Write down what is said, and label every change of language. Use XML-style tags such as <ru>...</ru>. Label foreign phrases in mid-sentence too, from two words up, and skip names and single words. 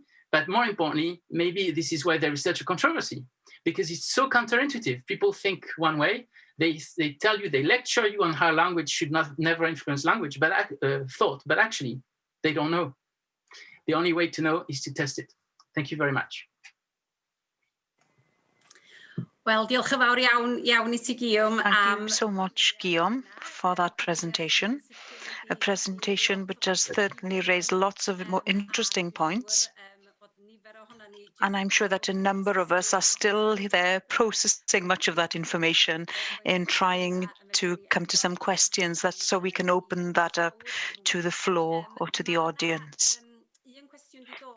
<en>But more importantly, maybe this is why there is such a controversy, because it's so counterintuitive. People think one way. They tell you, they lecture you on how language should never influence language, but thought. But actually, they don't know. The only way to know is to test it. Thank you very much.</en> <cy>Wel, diolch yn fawr iawn I ti, Guillaume.</cy> <en>Thank you so much, Guillaume, for that presentation. A presentation which has certainly raised lots of more interesting points. And I'm sure that a number of us are still there processing much of that information and trying to come to some questions, so we can open that up to the floor or to the audience.</en>